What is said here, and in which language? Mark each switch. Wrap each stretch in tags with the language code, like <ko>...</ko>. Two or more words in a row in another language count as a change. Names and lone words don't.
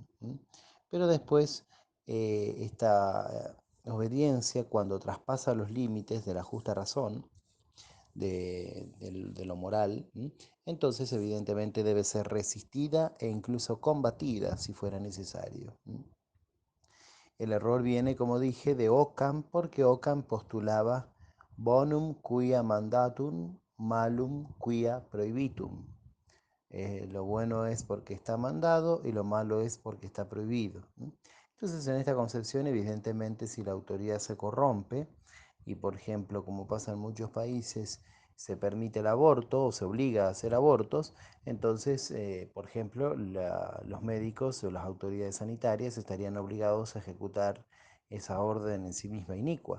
<es>Pero después esta obediencia, cuando traspasa los límites de la justa razón, de lo moral, entonces evidentemente debe ser resistida e incluso combatida si fuera necesario. El error viene, como dije, de Ockham, porque Ockham postulaba</es> <la>bonum quia mandatum, malum quia prohibitum.</la> <es>Lo bueno es porque está mandado y lo malo es porque está prohibido. Entonces, en esta concepción, evidentemente, si la autoridad se corrompe y, por ejemplo, como pasa en muchos países, se permite el aborto o se obliga a hacer abortos, entonces, por ejemplo, los médicos o las autoridades sanitarias estarían obligados a ejecutar esa orden en sí misma inicua.</es>